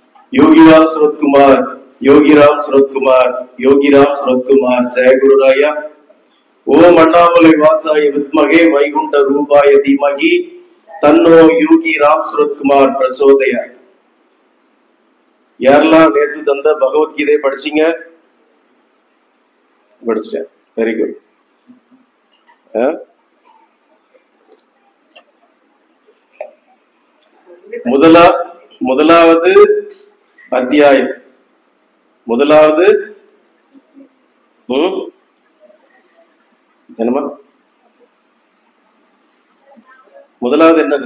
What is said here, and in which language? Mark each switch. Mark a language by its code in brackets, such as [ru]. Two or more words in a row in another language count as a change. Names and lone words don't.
[sa] योगीराम सूरत कुमार, योगीराम सूरत कुमार, योगीराम सूरत कुमार, जय गुरुराया। ओम अण्णामलै वासाय विद्महे वैकुंठ रूपाय धीमहि तन्नो योगीराम सूरत कुमार प्रचोदयात्। [ta] யாரெல்லாம் நேத்து தந்த பகவத்கீதை படிச்சீங்க? படிச்சிட்டேன். [en] very good. [ta] முதலாவது அத்தியாயம், முதலாவது முதலாவது என்னது?